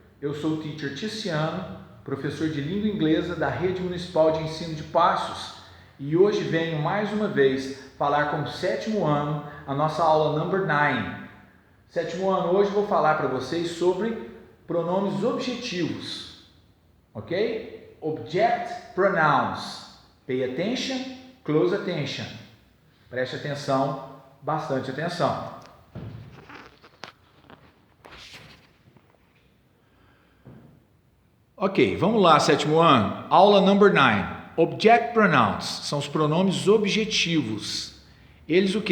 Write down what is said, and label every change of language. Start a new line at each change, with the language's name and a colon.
Portuguese: Eu sou o Teacher Tiziano, professor de língua inglesa da Rede Municipal de Ensino de Passos, e hoje venho mais uma vez falar com o sétimo ano, a nossa aula number 9. Sétimo ano, hoje vou falar para vocês sobre pronomes objetivos, ok?
English: Object pronouns. Pay attention, close attention.
Portuguese: Preste atenção, bastante atenção. Ok, vamos lá, sétimo ano. Aula number 9. Object pronouns são os pronomes objetivos. Eles o que?